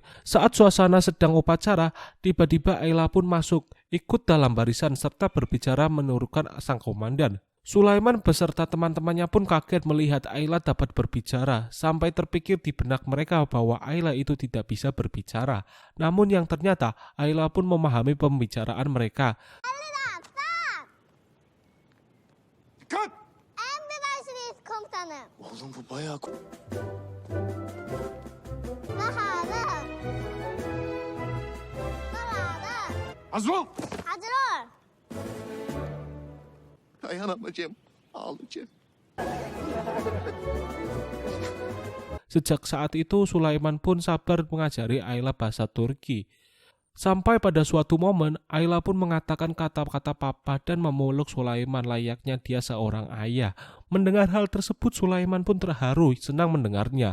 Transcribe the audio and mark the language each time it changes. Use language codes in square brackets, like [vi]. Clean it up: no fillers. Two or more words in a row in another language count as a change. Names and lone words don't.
[id] Saat suasana sedang upacara, tiba-tiba Ayla pun masuk, ikut dalam barisan serta berbicara menurunkan sang komandan. Sulaiman beserta teman-temannya pun kaget melihat Ayla dapat berbicara, sampai terpikir di benak mereka bahwa Ayla itu tidak bisa berbicara. Namun yang ternyata Ayla pun memahami pembicaraan mereka. [tr] Dikkat! Emredersiniz komutanım. Oğlum bu bayağı... Baharım. Baharım. Hazır ol! Hazır ol. Dayanamayacağım. Ağlayacağım. [id] Sejak saat itu Sulaiman pun sabar mengajari Ayla bahasa Turki. Sampai pada suatu momen Ayla pun mengatakan kata-kata papa dan memeluk Sulaiman layaknya dia seorang ayah. Mendengar hal tersebut Sulaiman pun terharu senang mendengarnya.